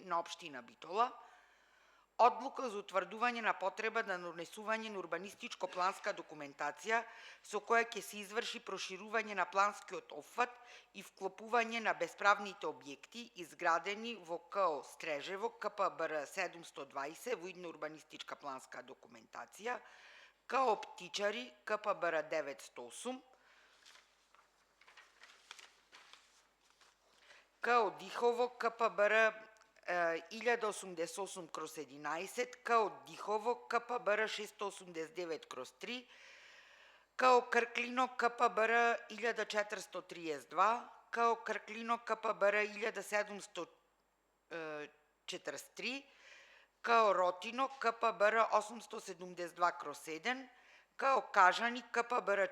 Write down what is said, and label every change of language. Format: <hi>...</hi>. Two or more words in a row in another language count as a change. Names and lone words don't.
<mk>на општина Битола, одлука за утврдување на потреба на донесување на урбанистичко-планска документација со која ќе се изврши проширување на планскиот опфат и вклопување на бесправните објекти изградени во КО Стрежево, КПБР 720, воидна урбанистичка планска документација, КО Птичари, КПБР 908, КО Дихово, КПБР 1088/11, КО Дихово, КПБР 689/3, КО Крклино, КПБР 1432, КО Крклино, КПБР 1743, КО Ротино, КПБР 872/7, КО Кажани, КПБР</mk>